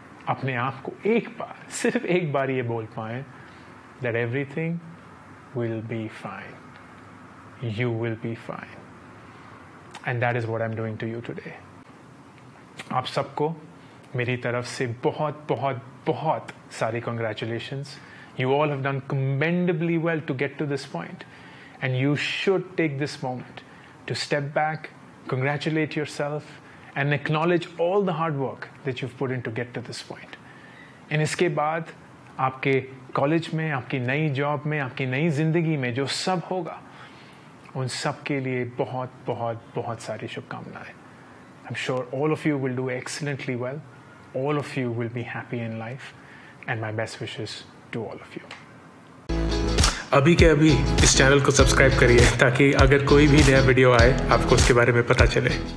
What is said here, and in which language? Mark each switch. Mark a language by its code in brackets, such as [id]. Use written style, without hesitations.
[hi] अपने आप को एक बार, सिर्फ एक बार ये बोल पाएं [en] that everything will be fine, you will be fine, and that is what I'm doing to you today. [hi] आप सबको मेरी तरफ से बहुत बहुत बहुत सारी congratulations. [en] You all have done commendably well to get to this point, and you should take this moment to step back, congratulate yourself, and acknowledge all the hard work that you've put in to get to this point. [hi] And इसके बाद आपके college में, आपकी नई job में, आपकी नई ज़िंदगी में जो सब होगा, उन सब के लिए बहुत बहुत बहुत सारी शुभकामनाएं. [en] I'm sure all of you will do excellently well. All of you will be happy in life, and my best wishes to all of you. [hi] अभी के अभी इस चैनल को सब्सक्राइब करिए ताकि अगर कोई भी नया वीडियो आए आपको उसके बारे में पता चले.